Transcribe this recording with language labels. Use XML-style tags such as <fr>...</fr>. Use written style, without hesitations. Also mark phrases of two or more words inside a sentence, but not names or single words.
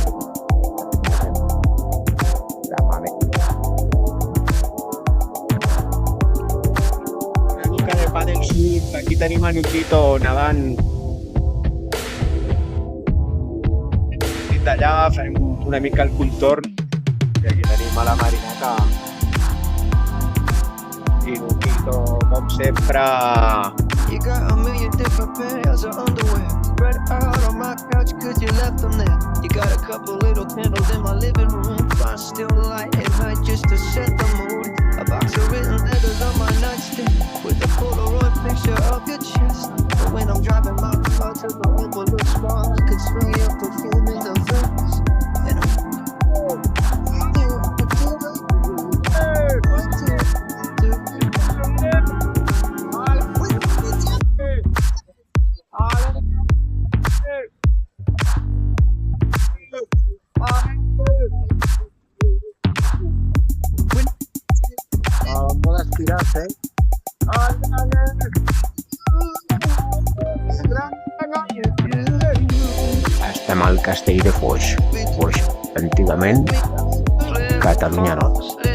<ca>Aquí tenim el Luquito nedant. D'allà farem una mica el contorn, i aquí tenim a la Marineta i Luquito, com sempre.</ca> <en>You got a million different pairs of underwear spread out on my couch cause you left them there. You got a couple little candles in my living room, I still light at night just to set the mood. A box of written letters on my nightstand with a Polaroid picture of your chest. But when I'm driving my car to the overlook spa, I could smell your perfume in the vents.</en> <ca>And estem al Castell de Foix, antigament Catalunya Nord.</ca>